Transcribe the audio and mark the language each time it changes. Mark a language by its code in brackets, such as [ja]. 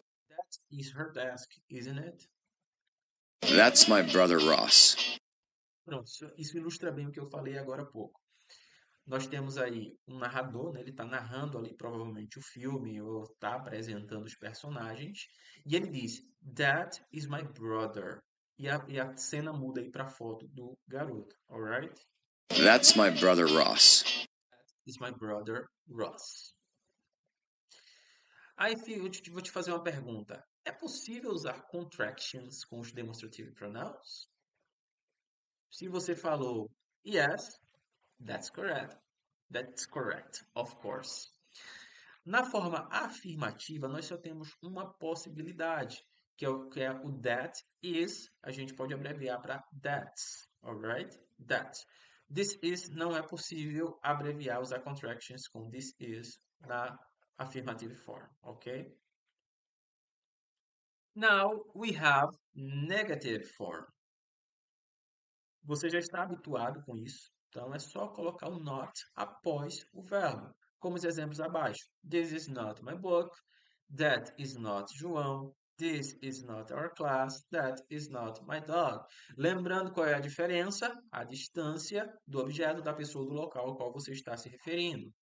[en] That is her desk, isn't it? That's my brother Ross. [pt] Pronto, isso ilustra bem o que eu falei agora há pouco. Nós temos aí um narrador, né? Ele está narrando ali provavelmente o filme ou está apresentando os personagens. E ele diz, [en] That is my brother. [pt] E a cena muda aí para a foto do garoto, alright? [en] That's my brother Ross. Is my brother Ross. [pt] Aí vou te fazer uma pergunta. É possível usar contractions com os demonstrative pronouns? Se você falou [en] yes, that's correct. That's correct, of course. [pt] Na forma afirmativa, nós só temos uma possibilidade, que é o that is, a gente pode abreviar para that's, alright? That. This is não é possível abreviar, usar contractions com this is na affirmative form, ok? [en] Now we have negative form. [pt] Você já está habituado com isso, então é só colocar o not após o verbo, como os exemplos abaixo. [en] This is not my book. That is not João. This is not our class. That is not my dog. [pt] Lembrando qual é a diferença? A distância do objeto, da pessoa, do local ao qual você está se referindo.